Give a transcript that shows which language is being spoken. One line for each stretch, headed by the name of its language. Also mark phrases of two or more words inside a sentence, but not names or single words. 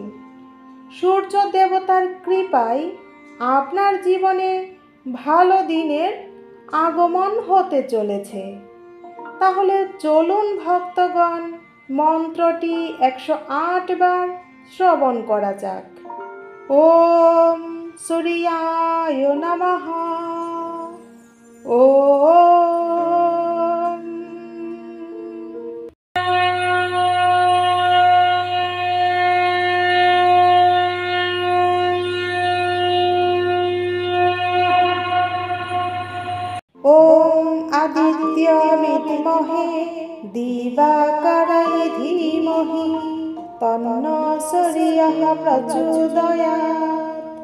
Bangla: সূর্য দেবতার কৃপায় আপনার জীবনে ভালো দিনের আগমন হতে চলেছে। তাহলে চলুন ভক্তগণ, মন্ত্রটি 108 বার শ্রবণ করা যাক।
Sanskrit: ওম সূর্যায় নমঃ। ওম আদিত্য বিদ্মহে দিবাকরায় ধীমহি তন্নো সূর্যঃ প্রচোদয়াৎ।